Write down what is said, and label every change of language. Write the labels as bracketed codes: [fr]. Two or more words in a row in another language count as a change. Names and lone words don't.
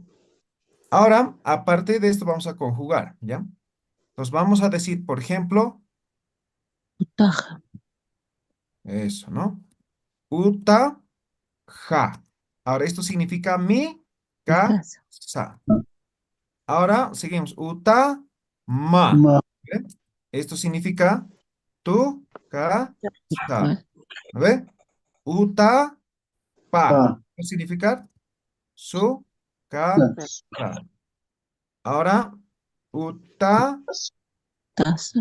[es] Ahora, aparte de esto, vamos a conjugar, ¿ya? Entonces vamos a decir, por ejemplo, [ay] Utaja. [es] eso, ¿no? [ay] Uta, ja. [es] Ahora, esto significa mi Casa. casa. Ahora, seguimos. [ay] Uta, ma. Ma. [es] ¿Ve? Esto significa tu casa. [ay] Pa. [es] ¿A ver? [ay] Uta, pa. Pa. [es] ¿Qué significa? Su [ay] Ta. [es] casa. Ahora, uta, Taza.